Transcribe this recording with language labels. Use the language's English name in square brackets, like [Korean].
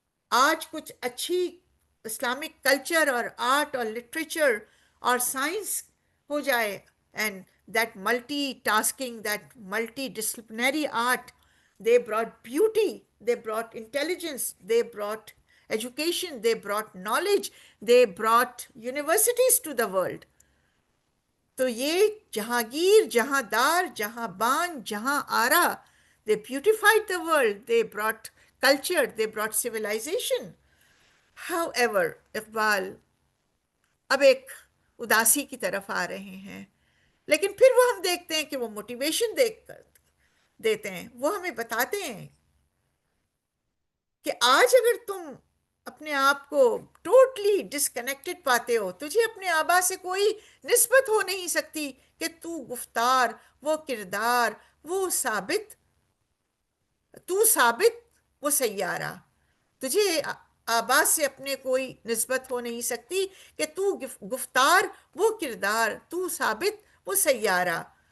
[Urdu] آج کچھ اچھی اسلامک کلچر اور آرٹ اور لٹریچر اور سائنس ہو جائے، [English] And that multitasking, that multidisciplinary art, they brought beauty, they brought intelligence, they brought education, they brought knowledge, they brought universities to the world. [Urdu] تو یہ جہانگیر، جہاں دار، جہاں بان، جہاں آرا، [English] they beautified the world, they brought culture, they brought civilization. [Urdu] However, Iqbal اب ایک اداسی کی طرف آ رہے ہیں، لیکن پھر وہ ہم دیکھتے ہیں کہ وہ موٹیویشن دیکھ کر دیتے ہیں، وہ ہمیں بتاتے ہیں کہ آج اگر تم اپنے آپ کو ٹوٹلی ڈسکنیکٹڈ پاتے ہو، تجھے اپنے آبا سے کوئی نسبت ہو نہیں سکتی، کہ تو گفتار، وہ کردار، وہ ثابت، تو ثابت، وہ سیارہ، تجھے آبا سے اپنے کوئی نسبت ہو نہیں سکتی، کہ تو گفتار، وہ کردار، تو ثابت، وہ سیارہ،